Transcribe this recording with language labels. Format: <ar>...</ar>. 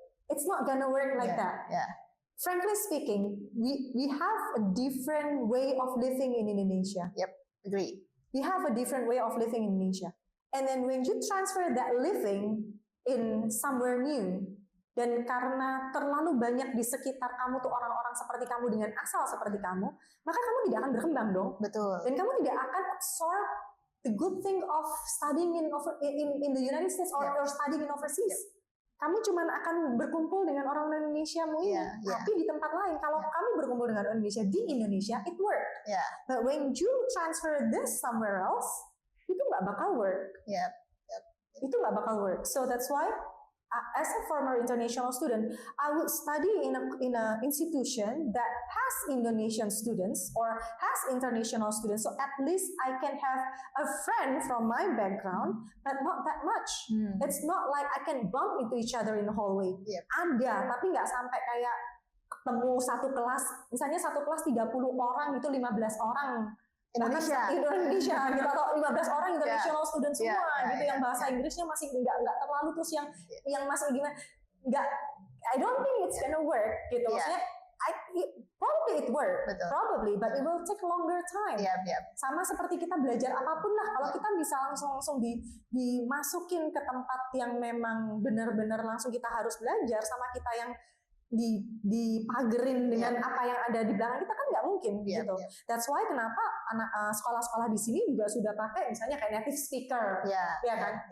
<en>It's not gonna work like that. Frankly speaking, we have a different way of living in Indonesia. Agree. We have a different way of living in Indonesia. And then when you transfer that living in somewhere new,</en> <id>dan karena terlalu banyak di sekitar kamu tuh orang-orang seperti kamu dengan asal seperti kamu, maka kamu tidak akan berkembang dong. Betul. Dan kamu tidak akan</id> <en>absorb the good thing of studying in the United States or studying in overseas.</en> <id>Kamu cuma akan berkumpul dengan orang Indonesia ini, tapi di tempat lain. Kalau kamu berkumpul dengan orang Indonesia di Indonesia,</id> <en>it work. But when you transfer this somewhere else,</en> <id>itu nggak bakal work. Itu nggak bakal work.</id> <en>So that's why, as a former international student, I would study in a institution that has Indonesian students or has international students. So at least I can have a friend from my background, but not that much. It's not like I can bump into each other in the hallway.</en> <id>Ada, tapi nggak sampai kayak ketemu satu kelas, misalnya satu kelas 30 orang itu 15 orang Indonesia gitu, atau 15 orang international student semua gitu yang bahasa Inggrisnya masih nggak terlalu, terus yang masih gimana, nggak,</id> <en>I don't think it's gonna work</en> <id>gitu. Maksudnya</id> <en>probably it work, probably, but it will take longer time.</en> <id>Sama seperti kita belajar apapun lah, kalau kita bisa langsung dimasukin ke tempat yang memang benar-benar langsung kita harus belajar, sama kita yang dipagerin dengan apa yang ada di belakang kita, kan nggak mungkin gitu.</id> <en>That's why</en> <id>kenapa anak sekolah-sekolah di sini juga sudah pakai misalnya kayak native speaker, ya kan?</id>